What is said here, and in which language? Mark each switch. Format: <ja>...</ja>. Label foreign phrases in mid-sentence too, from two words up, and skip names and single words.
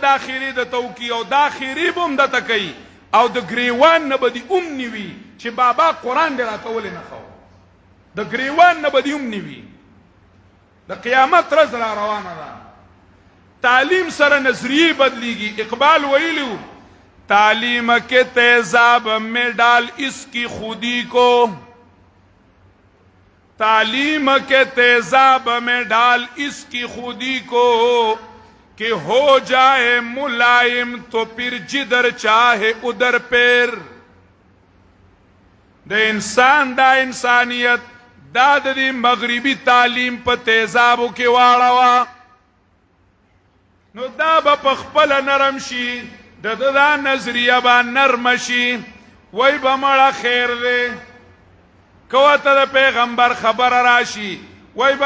<ps>دا خیرې د توکي او دا خیرې به هم دته کوي او د ګریوان نه به دې هم نیوي چې بابا قرآن دې راته ولې نه ښو د ګریوان نه به دې هم نیوي د قیامت ورځ را روانه ده تعلیم سره نظریې بدلیږي اقبال ویلو</ps> <ur>تعلیم کے تیزاب میں ڈال اس کی خودی کو تعلیم کے تیزاب میں ڈال اس کی خودی کو کہ ہو جائے ملائم تو پھر جدھر چاہے ادھر پیر</ur> <ps>دا انسان دا انسانیت دا دی مغربی تعلیم پا تیزابو کی واڑوا نو دا با پخپل نرم شی دا نظریه با نرم شي وای به مړه خیر دی که ته د پیغمبر خبره راشي وای به</ps>